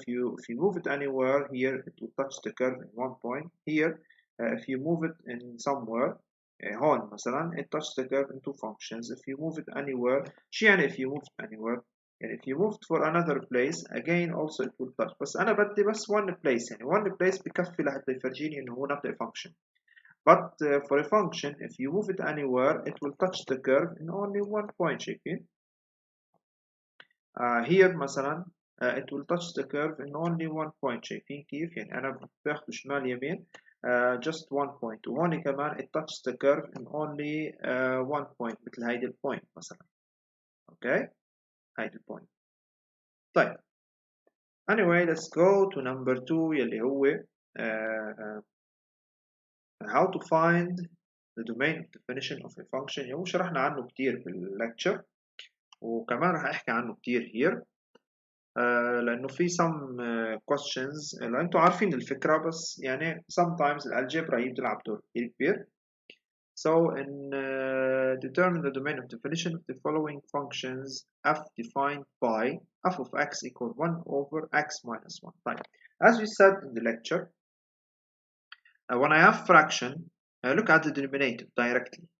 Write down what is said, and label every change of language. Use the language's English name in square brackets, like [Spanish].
[English] If you move it anywhere here, it will touch the curve in 1 point. Here if you move it in somewhere [Arabic] هون مثلا [English] it touches the curve in 2 functions. If you move it anywhere, [Arabic] شو يعني [English] if you move it anywhere؟ يعني if you moved for another place again also it will touch. [Arabic] بس أنا بدي بس [English] one place، [Arabic] يعني one place بكفي لحتى يفرجيني إنه هو not a function. [English] But for a function if you move it anywhere it will touch the curve in only 1 point. [Arabic] شايفين؟ [English] here مثلا it will touch the curve in only 1 point. [Arabic] شايفين كيف؟ يعني أنا باخده شمال يمين just 1 point، وهون كمان [English] it touches the curve in only 1 point [Arabic] مثل هيدي البوينت مثلا. اوكي هيدي البوينت. [English] طيب anyway let's go to number 2 [Arabic] يلي هو [English] how to find the domain of definition of a function. [Arabic] اللي هو شرحنا عنه كتير بالlecture وكمان رح احكي عنه كتير here. لأنه في [English] some questions [Arabic] لأن أنتوا عارفين الفكرة، بس يعني sometimes الالجبرا هي بتلعب دور كبير. [English] So in determine the domain of definition of the following functions f defined by f of x equal 1 over x minus 1. [Arabic] طيب [English] as we said in the lecture, when I have fraction look at the denominator directly.